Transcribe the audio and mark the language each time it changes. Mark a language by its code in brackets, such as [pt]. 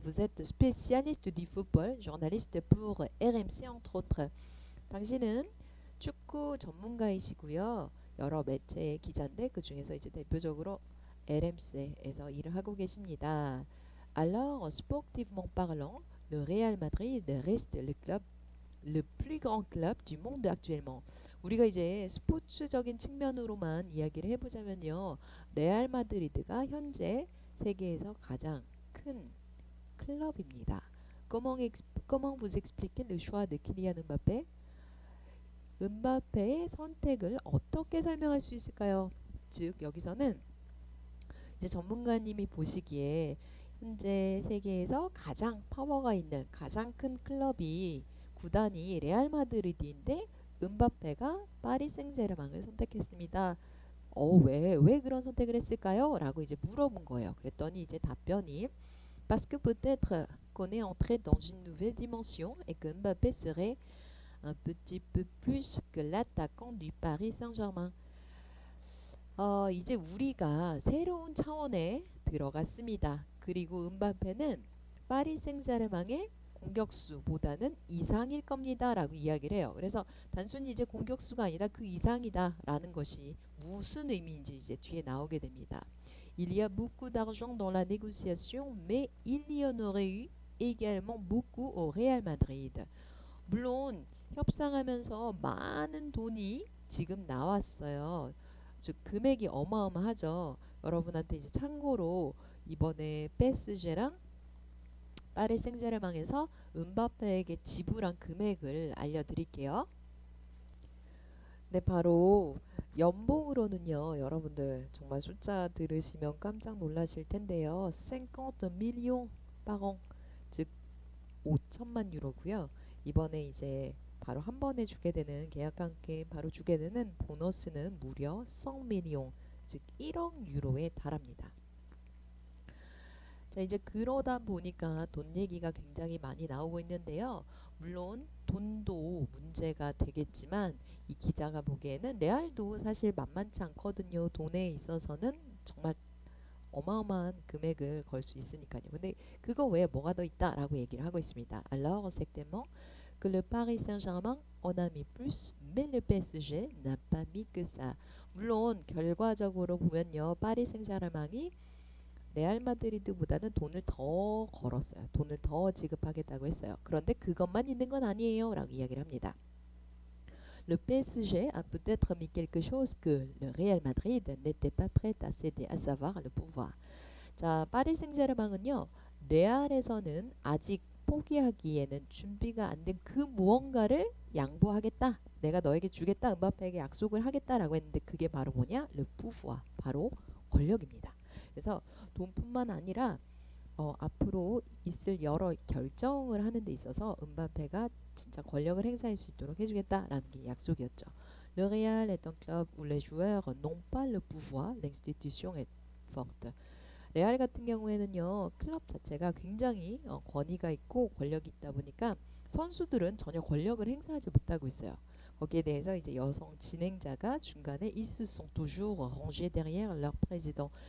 [fr] Vous êtes spécialiste du football, journaliste pour RMC entre autres. [ko] 당신은 축구 전문가이시고요. 여러 매체의 기자인데 그 중에서 이제 대표적으로 RMC에서 일을 하고 계십니다. [fr] Alors, sportivement parlant, le Real Madrid reste le club, le plus grand club du monde actuellement. [ko] 우리가 이제 스포츠적인 측면으로만 이야기를 해보자면요. 레알 마드리드가 현재 세계에서 가장 큰 클럽입니다. [fr] Comment vous expliquez le choix de Kylian Mbappé? [ko] 음바페의 선택을 어떻게 설명할 수 있을까요? 즉 여기서는 이제 전문가님이 보시기에 현재 세계에서 가장 파워가 있는 가장 큰 구단이 레알 마드리드인데 음바페가 파리 생제르맹을 선택했습니다. 왜 그런 선택을 했을까요? 라고 이제 물어본 거예요. 그랬더니 이제 답변이 [fr] Parce que peut-être qu'on est entré dans une nouvelle dimension et que Mbappé serait un petit peu plus que l'attaquant du Paris Saint-Germain. [ko] 이제 우리가 새로운 차원에 들어갔습니다. 그리고 음바페는 파리 생제르맹의 공격수보다는 이상일 겁니다 라고 이야기를 해요. 그래서 단순히 이제 공격수가 아니라 그 이상이다 라는 것이 무슨 의미인지 이제 뒤에 나오게 됩니다. [fr] Il y a beaucoup d'argent dans la négociation, mais il y en aurait eu également beaucoup au Real Madrid. [ko] 물론 협상하면서 많은 돈이 지금 나왔어요. 즉 금액이 어마어마하죠. 여러분한테 이제 참고로 이번에 PSG랑 파리 생제르맹에서 음바페에게 지불한 금액을 알려드릴게요. 네, 바로 연봉으로는요. 여러분들 정말 숫자 들으시면 깜짝 놀라실 텐데요. [fr] 50 millions par an, [ko] 즉 5천만 유로고요. 이번에 이제 바로 한 번에 주게 되는 계약과 함께 바로 주게 되는 보너스는 무려 [fr] 100 millions, [ko] 즉 1억 유로에 달합니다. 자, 이제 그러다 보니까 돈 얘기가 굉장히 많이 나오고 있는데요. 물론 돈도 문제가 되겠지만 이 기자가 보기에는 레알도 사실 만만치 않거든요. 돈에 있어서는 정말 어마어마한 금액을 걸 수 있으니까요. 근데 그거 외에 뭐가 더 있다라고 얘기를 하고 있습니다. [fr] Alors, certainement que le Paris Saint-Germain en a mis plus, mais le PSG n'a pas mis que ça. [ko] 물론 결과적으로 보면요. 파리 생제르맹이 레알 마드리드보다는 돈을 더 걸었어요. 돈을 더 지급하겠다고 했어요. 그런데 그것만 있는 건 아니에요 라고 이야기를 합니다. [fr] le PSG a peut-être mis quelque chose que le Real Madrid n'était pas prêt à céder, à savoir le pouvoir. [ko] 자, 파리 생제르맹은요. 레알에서는 아직 포기하기에는 준비가 안 된 그 무언가를 양보하겠다. 내가 너에게 주겠다. 음바페에게 약속을 하겠다라고 했는데 그게 바로 뭐냐? [fr] le pouvoir. [ko] 바로 권력입니다. 그래서 돈뿐만 아니라 앞으로 있을 여러 결정을 하는 데 있어서 음바페가 진짜 권력을 행사할 수 있도록 해주겠다라는 게 약속이었죠. [fr] Le Real est un club où les joueurs n'ont pas le pouvoir, l'institution est forte. [ko] 레알 같은 경우에는요, 클럽 자체가 굉장히 권위가 있고 권력이 있다 보니까 선수들은 전혀 권력을 행사하지 못하고 있어요. 거기에 대해서 이제 여성 진행자가 중간에 [fr] ils se sont toujours rangés derrière leur président.